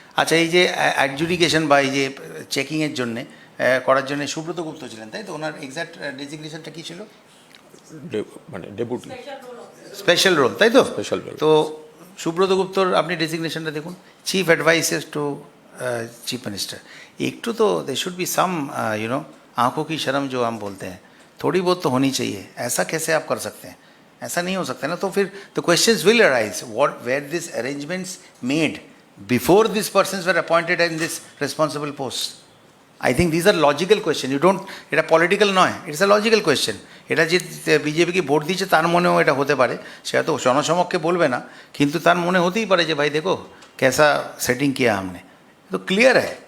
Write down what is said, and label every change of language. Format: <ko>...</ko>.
<bn>আচ্ছা, এই যে অ্যাডজুডিকেশন বা এই যে চেকিংয়ের জন্যে করার জন্য সুব্রত গুপ্ত ছিলেন, তাই তো? ওনার এক্স্যাক্ট ডেজিগনেশনটা কী ছিল? মানে ডেপুটি স্পেশাল রোল, তাই তো? Special roll. তো সুব্রত গুপ্তর আপনি ডেজিগনেশনটা দেখুন, chief adviser two chief minister.</bn> <hi>एक तो</hi> <en>they should be some</en> <hi>आंखों की शर्म जो हम बोलते हैं, थोड़ी बहुत तो होनी चाहिए। ऐसा कैसे आप कर सकते हैं? ऐसा नहीं हो सकता ना। तो फिर</hi> <en>The questions will arise, what were this arrangements made before this persons were appointed in this responsible post. I think this are logical question. You don't,</en> <bn>এটা পলিটিক্যাল নয়,</bn> <en>It's a logical question.</en> <bn>এটা যে বিজেপিকে vote দিচ্ছে তার মনেও এটা হতে পারে, সেটা তো জনসমক্ষে বলবে না, কিন্তু তার মনে হতেই পারে যে ভাই দেখো</bn> <hi>कैसा सेटिंग किया हमने, तो क्लियर है।</hi>